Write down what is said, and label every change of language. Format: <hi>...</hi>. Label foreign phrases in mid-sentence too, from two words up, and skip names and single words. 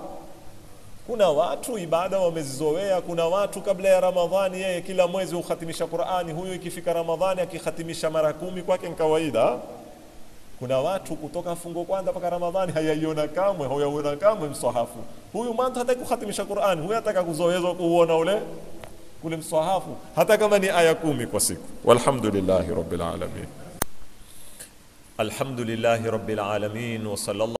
<sw>Kuna watu ibada wamezizoea, kuna watu kabla ya Ramadhani yeye kila mwezi hukhatimisha Qur'ani, huyo ikifika Ramadhani akikhatimisha mara 10 kwake ni kawaida. Kuna watu kutoka fungo kwanza mpaka Ramadhani hayaiona kamwe mswahafu. Huyu mtu hataki kukhatimisha Qur'ani, huyu ataka kuzoezwa kuuona ule mswahafu hata kama ni aya 10 kwa siku.</sw> <ar>والحمد لله رب العالمين الحمد لله رب العالمين وصلى الله</ar>